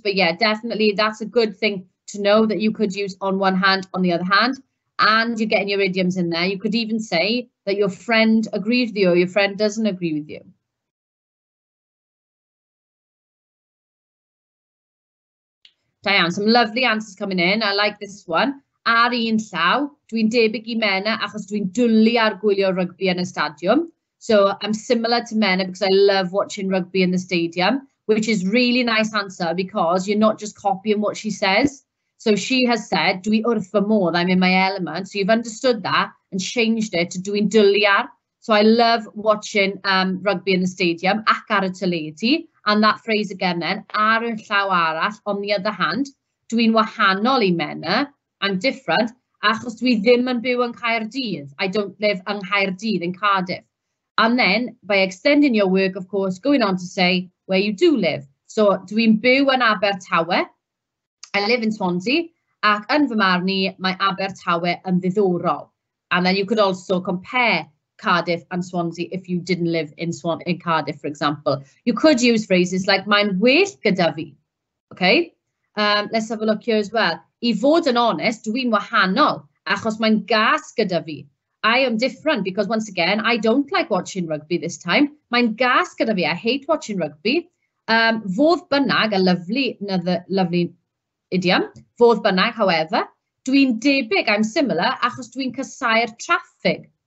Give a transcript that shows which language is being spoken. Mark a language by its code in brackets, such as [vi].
[en] But yeah, definitely that's a good thing to know that you could use on one hand, on the other hand, and you're getting your idioms in there. You could even say that your friend agrees with you or your friend doesn't agree with you. Diane, some lovely answers coming in. I like this one. [cy] Ar un llaw, dwi'n debyg I Mena achos dwi'n dwlu ar gwylio rugby yn y stadiwm. [en] So I'm similar to Mena because I love watching rugby in the stadium, which is really nice answer because you're not just copying what she says. So she has said, [cy] dwi wrth fy modd, [en] I'm in my element. So you've understood that and changed it to [cy] dwi'n dwlu ar. [en] So I love watching rugby in the stadium, [cy] ac ar y teledu. [en] And that phrase again then, [cy] ar y llaw arall, [en] on the other hand, [cy] dwi'n wahanol I Mena, [en] I'm different, [cy] achos dwi ddim yn byw yn Caerdydd. [en] I don't live [cy] yn Caerdydd, [en] in Cardiff. And then, by extending your work, of course, going on to say where you do live. [cy] So, dwi'n byw yn Abertawe, [en] I live in Swansea, [cy] ac yn fy marn I, mae Abertawe yn ddiddorol. [en] And then you could also compare Cardiff and Swansea if you didn't live in Cardiff, for example. You could use phrases like [cy] mae'n well gyda fi. [en] Okay, let's have a look here as well. [cy] I fod yn honest, dwi'n wahanol, achos mae'n gas gyda fi. [en] I am different because once again, I don't like watching rugby this time. [cy] Mae'n gas gyda fi, [en] I hate watching rugby. [cy] Fodd bynnag, [en] another lovely idiom. [cy] Fodd bynnag, however, dwi'n debyg, [en] I'm similar, [cy] achos dwi'n casau'r traffig.